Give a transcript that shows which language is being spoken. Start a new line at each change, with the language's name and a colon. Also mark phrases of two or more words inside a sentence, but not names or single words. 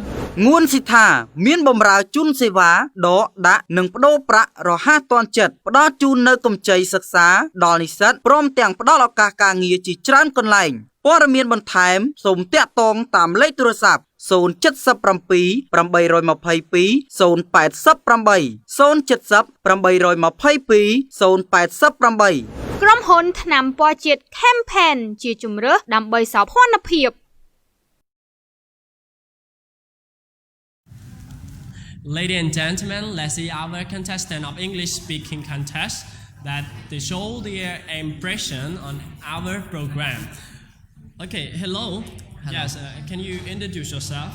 Khmer: ងួនស៊ីថាមានបម្រើជូនសេវាដកដាក់និងប្តូរប្រាក់រហ័សទាន់ចិត្តផ្ដល់ជូននៅកម្ចីសិក្សាដល់និស្សិតព្រមទាំងផ្ដល់ឱកាសការងារជាច្រើនកន្លែងព័ត៌មានបន្ថែមសូមតាក់ទងតាមលេខទូរស័ព្ទ 077 822 080 ក្រុមហ៊ុនថ្នាំពណ៌ជាតិ Campaign ជាជំរើសដើម្បីសោភ័ណភាព
English: Ladies and gentlemen, let's see our contestant of English speaking contest that they show their impression on our program. Okay, hello. Yes, can you introduce yourself?